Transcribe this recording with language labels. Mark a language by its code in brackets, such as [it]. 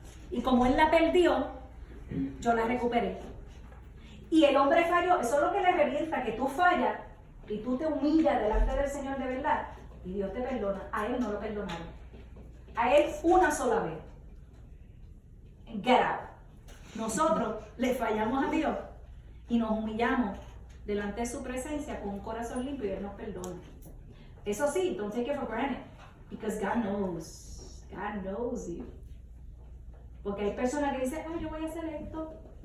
[es] Y como Él la perdió, yo la recuperé. Y el hombre falló, eso es lo que le revienta, que tú fallas y tú te humillas delante del Señor de verdad y Dios te perdona. A Él no lo perdonaron. A Él una sola vez. [en] Get out. [es] Nosotros le fallamos a Dios y nos humillamos delante de su presencia con un corazón limpio y Él nos perdona. Eso sí, [en] don't take it for granted, because God knows. God knows you. [es] Porque hay personas que dicen, ay, yo voy a hacer esto.